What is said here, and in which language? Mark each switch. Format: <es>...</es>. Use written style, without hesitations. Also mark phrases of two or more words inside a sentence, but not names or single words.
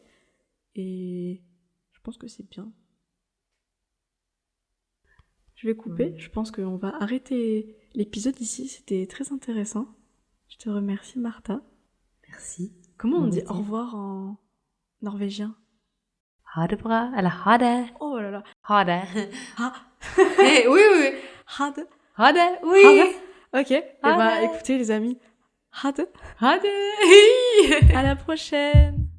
<fr>Et je pense que c'est bien. Je vais couper, je pense qu'on va arrêter l'épisode ici, c'était très intéressant. Je te remercie Martha. Merci. Comment on dit au revoir en norvégien?</fr> <no>Ha det bra, eller ha det.</no> <fr>Oh là là.</fr> <no>Ha det. Ah.</no> <fr>Oui.</fr> <no>Ha det. Ha det,</no> <fr>oui. Ok, et écoutez les amis.</fr> <no>Ha det. Ha det.</no> <fr>À la prochaine.</fr>